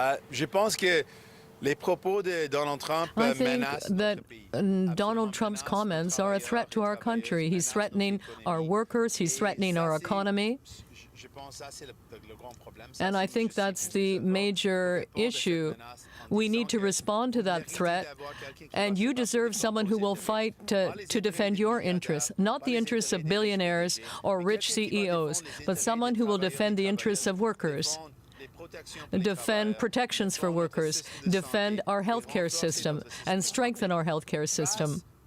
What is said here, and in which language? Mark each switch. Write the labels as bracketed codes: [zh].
[fr] Je pense que les propos de Donald Trump [en] I think [fr] menacent [en] that [fr] notre pays. [en] Donald Trump's comments are a threat to our country. He's threatening our workers. He's threatening our economy. [fr] Je pense ça, c'est le grand problème. [en] And I think that's the major issue. We need to respond to that threat, and you deserve someone who will fight to defend your interests, not the interests of billionaires or rich CEOs, but someone who will defend the interests of workers, defend protections for workers, defend our healthcare system, and strengthen our healthcare system.